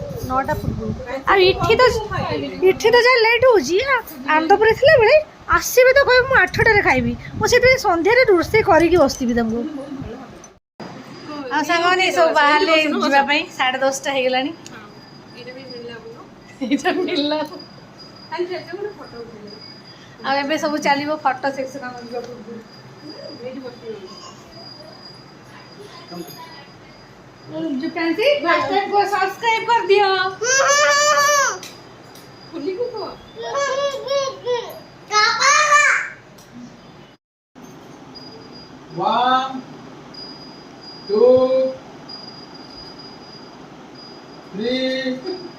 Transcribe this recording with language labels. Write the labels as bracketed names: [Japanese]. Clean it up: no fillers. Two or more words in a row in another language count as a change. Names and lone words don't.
[Odia] 9ଟା ପୂର୍ବରୁ ଆଉ ଏଠି ତ ଯାହା ଲେଟ୍ ହେଉଛି ଆନନ୍ଦପୁରରେ ଥିଲାବେଳେ ଆସିବେ ତ କହିବେ ମୁଁ 8ଟାରେ ଖାଇବି ମୁଁ ସେଥିପାଇଁ ସନ୍ଧ୍ୟାରେ ରୋଷେଇ କରିକି ବସିଥିବି ତାଙ୍କୁ ଆଉ ସାଙ୍ଗମାନେ ସବୁ ବାହାରିଲେ ଯିବା ପାଇଁ 10:30 ହେଇଗଲାଣି ଏଇଟା ବି ମିଳିଲା ଆପଣଙ୍କୁ ଏଇଟା ମିଳିଲା ଖାଲି ସେଥିରେ ଗୋଟେ ଫଟୋ ଉଠେଇଦେବେ ଆଉ ଏବେ ସବୁ ଚାଲିବ [English] photo session [Odia] ଆମର ଯିବା ପୂର୍ବରୁ ଏଇଠି ବସିବେ [Hindi] जुटांसी मास्टर को सब्सक्राइब कर दियो खुली को [English] One, two, three,